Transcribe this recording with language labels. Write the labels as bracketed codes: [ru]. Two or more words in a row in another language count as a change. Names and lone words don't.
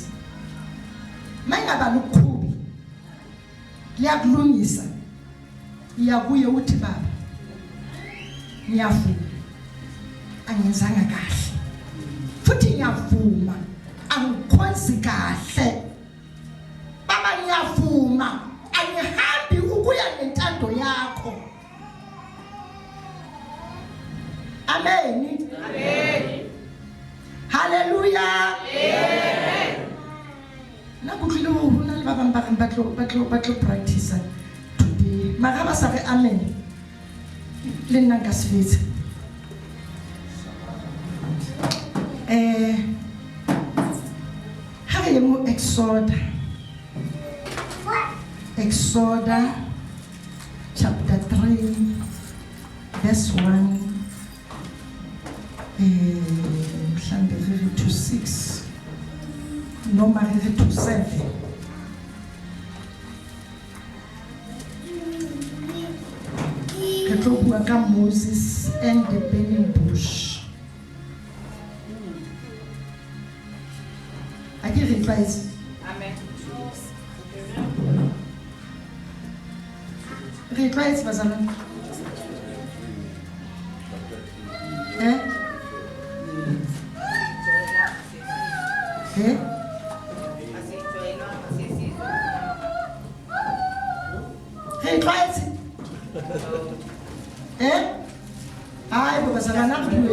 [zu] Mayingaba lokuqhubi liyakulungisa iyakuye uthi baba ngiyavuma angenzanga kahle futhi ngiyavuma angikhonzi kahle baba ngiyavuma angihambi ukuya nentando yakho. Amen. Amen. Hallelujah. Amen. [st] Nakutlile hona le ba bang ba batlo [en] practice today. [st] Mara ba sa re amen. Le nna ka sefetse. Ha re mo Exodus chapter 3 verse 1 mhlambe to 6 noma to 7. Ke tlo bua ka Moses [en] and the burning bush. I give advice. Amen. [zu] Advice bazalwane. Advice. Ay baba bazalwane akubule.